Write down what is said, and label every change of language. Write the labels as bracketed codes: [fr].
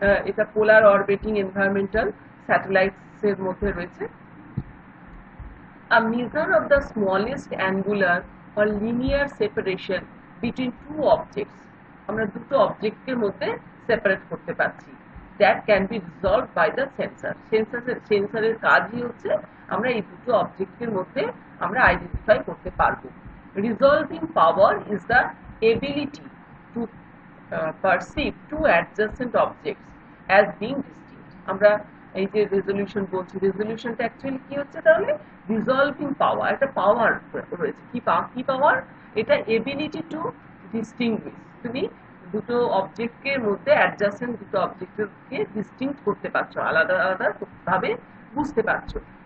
[bn] এটা পোলার orbiting environmental satellites এর মধ্যে রয়েছে। [en] A measure of the smallest angular or linear separation between two objects, [bn] আমরা দুটো অবজেক্টের মধ্যে সেপারেট করতে পারছি, [en] that can be resolved by the sensor. [bn] সেন্সরের কাজই হচ্ছে আমরা এই দুটো অবজেক্টের মধ্যে আমরা আইডেন্টিফাই করতে পারবো। [en] Resolving power is the ability to perceive two adjacent objects as being distinct. [bn] আমরা এই যে রেজলিউশন বলছি, রেজলিউশনটা অ্যাকচুয়ালি কি হচ্ছে? তাহলে রিজলভিং পাওয়ার, একটা পাওয়ার রয়েছে। কি পাওয়ার? এটা [en] ability to distinguish, [bn] তুমি দুটো অবজেক্টের মধ্যে অ্যাডজাসেন্ট দুটো অবজেক্টকে ডিস্টিংক্ট করতে পারছো, আলাদা আলাদা ভাবে বুঝতে পারছো।